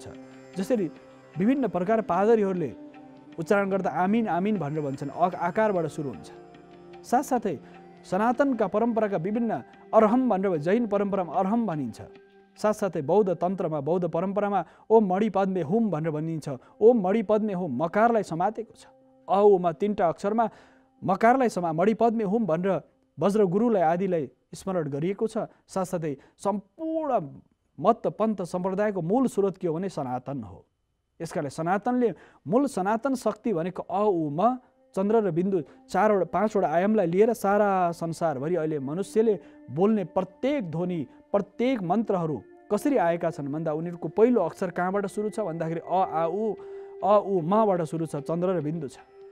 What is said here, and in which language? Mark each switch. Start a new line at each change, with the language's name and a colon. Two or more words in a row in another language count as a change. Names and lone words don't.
Nepali: जसरी विभिन्न प्रकार पादरीहरूले उच्चारण गर्दा आमिन आमिन भनेर भन्छन्, अ आकारबाट सुरु हुन्छ। साथसाथै सनातनका परम्पराका विभिन्न अर्हम भनेर जैन परम्परामा अर्हम भनिन्छ। साथसाथै बौद्ध तन्त्रमा, बौद्ध परम्परामा
Sanskrit: ओम मणि पद्मे हुम
Nepali: भनेर भनिन्छ।
Sanskrit: ओम मणि पद्मे हुम
Nepali: मकारलाई समातेको छ। अ, उमा 3टा अक्षरमा मकारलाई
Sanskrit: मणि पद्मे हुम
Nepali: भनेर वज्र गुरुलाई आदिलाई स्मरण गरिएको छ। साथसाथै सम्पूर्ण मत पन्थ सम्प्रदायको मूल स्रोत के हो भने सनातन हो। यसकारणले सनातनले मूल सनातन शक्ति भनेको अ, उ, म, चन्द्र र बिन्दु 5वटा आयामलाई लिएर सारा संसारभरि अहिले मनुष्यले बोल्ने प्रत्येक ध्वनि, प्रत्येक मन्त्रहरू कसरी आएका छन् भन्दा उनीहरूको पहिलो अक्षर कहाँबाट सुरु छ भन्दाखेरि अ, आ, उ, मबाट सुरु छ, चन्द्र र बिन्दु छ।